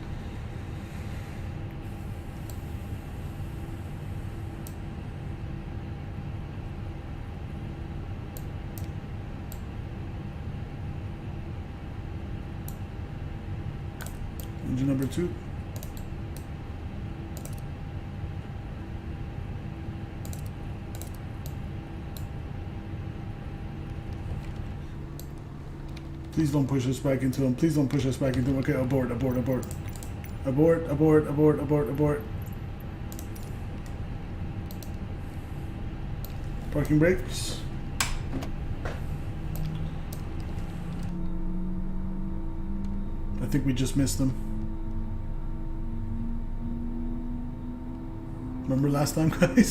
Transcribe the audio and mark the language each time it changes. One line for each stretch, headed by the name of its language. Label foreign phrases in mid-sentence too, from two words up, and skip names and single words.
English: Engine number 2. Please don't push us back into him. Please don't push us back into him. Okay, abort, abort, abort. Abort, abort, abort, abort, abort. Parking brakes. I think we just missed them. Remember last time, guys?